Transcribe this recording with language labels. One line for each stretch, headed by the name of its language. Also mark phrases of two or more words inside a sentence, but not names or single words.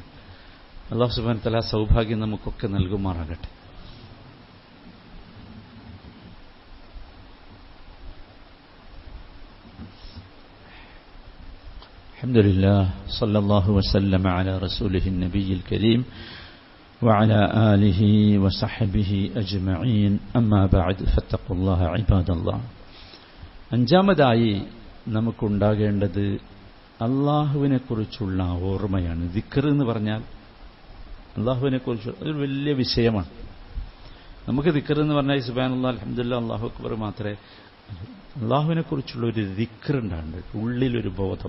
Arabic: الله سبحانه وتعالى
Malayalam: സൗഭാഗ്യം നമുക്കൊക്കെ നൽകുമാറാകട്ടെ.
Arabic: الحمد لله صلى الله وسلم على رسوله النبي الكريم وعلى آله وصحبه أجمعين أما بعد فاتقوا الله عباد الله.
Malayalam: അഞ്ചാമതായി നമുക്കുണ്ടാകേണ്ടത് അള്ളാഹുവിനെക്കുറിച്ചുള്ള ഓർമ്മയാണ്. ദിക്ർ എന്ന് പറഞ്ഞാൽ അള്ളാഹുവിനെക്കുറിച്ച് ഒരു വലിയ വിഷയമാണ്. നമുക്ക് ദിക്ർ എന്ന് പറഞ്ഞാൽ
Arabic: سبحان الله الحمد لله الله أكبر
Malayalam: മാത്രമേ. അള്ളാഹുവിനെക്കുറിച്ചുള്ള ഒരു ദിക്ർ ഉണ്ടാകുന്നുണ്ട്, ഉള്ളിലൊരു ബോധം.